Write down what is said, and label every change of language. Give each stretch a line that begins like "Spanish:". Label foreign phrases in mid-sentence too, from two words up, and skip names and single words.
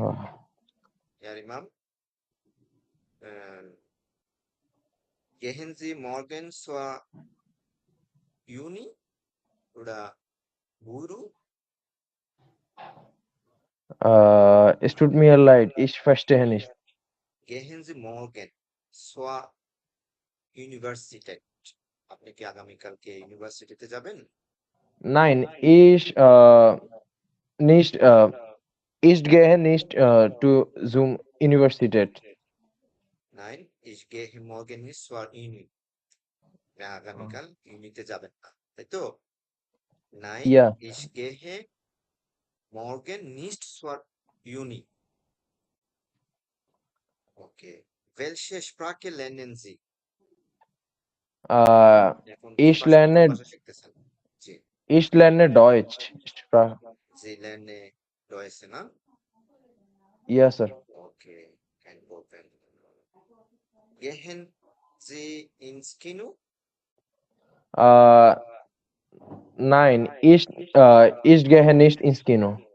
German: Herr Imam, gehen Sie morgen zur Uni oder Guru? Es tut mir leid, ich verstehe nicht. Gehen Sie morgen zur
Bangla: ইউনিভার্সিটি আপনি কি আগামীকালকে ইউনিভার্সিটিতে যাবেন?
German: Nein, nicht, ich gehe nicht to Zoom Universität. Nein, ich gehe morgen nicht zur Uni.
Bangla: আগামীকাল ইউনিতে যাবেন না, তাই তো?
German: Nein, Ja, ich gehe morgen nicht zur Uni. Okay. Welche Sprache lernen Sie?
Bangla: এখন কি
German: ich
Bangla: ভাষা কোন
German: lerne,
Bangla: ভাষা শিখতেছেন? জি,
German: ich lerne Deutsch. Sprache. Sie lernen Deutsch, না?
English: Yes, sir.
German: Okay, kein Problem. Gehen Sie ins Kino? Nein, ich gehe nicht ins Kino.